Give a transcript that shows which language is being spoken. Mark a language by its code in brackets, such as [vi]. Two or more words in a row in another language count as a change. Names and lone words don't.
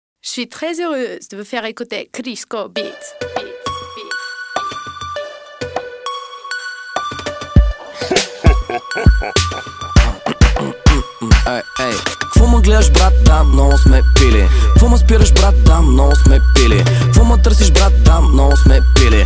[fr] Je suis très heureuse de vous faire écouter Crisco Beats. [bg] Ей, какво ме гледаш, брат? Да, много сме пили. Какво ме спираш, брат? Да, много сме пили. Какво ме търсиш, брат? Да, много сме пили.